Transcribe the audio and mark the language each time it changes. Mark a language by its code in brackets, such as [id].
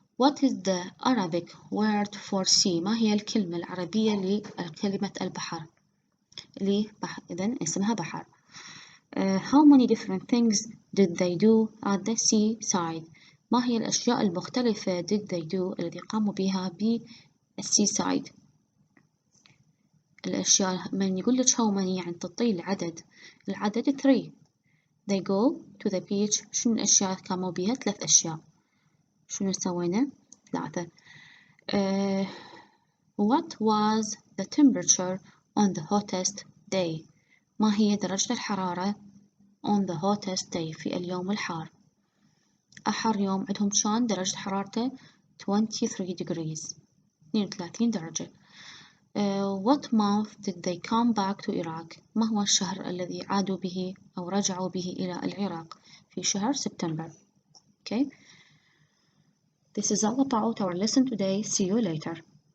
[en] What is the Arabic word for sea؟ [ar] ما هي الكلمة العربية لكلمة البحر؟ إذن اسمها بحر. [en] How many different things did they do at the seaside؟ [ar] ما هي الأشياء المختلفة [en] did they do [ar] الذي قاموا بها بالسيسايد؟ الأشياء من يقول لك [en] how many [ar] يعني تعطيه العدد 3. [en] They go to the beach. [ar] شنو الأشياء قاموا بها؟ 3 أشياء. شنو سوينا؟ 3. [en] What was the temperature on the hottest day؟ [ar] ما هي درجة الحرارة [en] on the hottest day [ar] في اليوم الحار؟ أحر يوم عندهم كان درجة حرارته 23 degrees 32 درجة. [en] What month did they come back to Iraq؟ [ar] ما هو الشهر الذي عادوا به أو رجعوا به إلى العراق؟ في شهر سبتمبر. [en] Okay. This is all about our lesson today. See you later.